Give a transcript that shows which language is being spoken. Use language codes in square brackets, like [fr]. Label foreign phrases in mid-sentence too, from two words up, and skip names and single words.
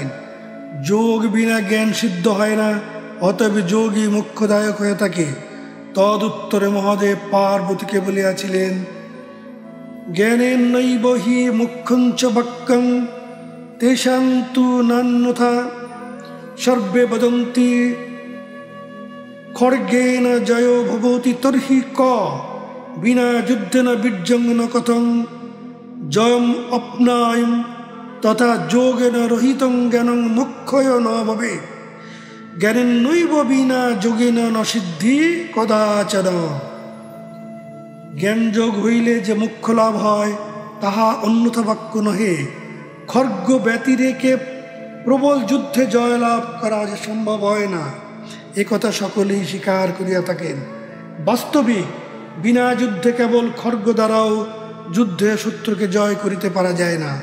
[bn] যোগ বিনা জ্ঞান সিদ্ধ হয় না, অতএব যোগী মুখ্যদায়ক হয়ে থাকে। তদুত্তরে মহাদেব পার্বতীকে বলিয়াছিলেন, [sa] জ্ঞানেন নৈব হি মুখ্যঞ্চ বাক্যং তেষাং তু নান্যথা সর্বে বদন্তি খড়গেন জয় ভবতি তর্হি ক বিনা যুদ্ধেন বীর্যং ন কথং জয়ম অপ্নায়ম তথা যোগেন রহিতং জ্ঞানং মুখ্যয় ন ভবেৎ। জ্ঞানেন নৈব বিনা যোগেন ন সিদ্ধি কদাচন। [bn] জ্ঞানযোগ হইলে যে মুখ্য লাভ হয় তাহা অন্যথা বাক্য নহে। খর্গ ব্যতিরেকে প্রবল যুদ্ধে জয়লাভ করা যে সম্ভব হয় না, একথা সকলেই স্বীকার করিয়া থাকেন। বাস্তবিক বিনা যুদ্ধে কেবল খর্গ দ্বারাও যুদ্ধে শত্রুকে জয় করিতে পারা যায় না।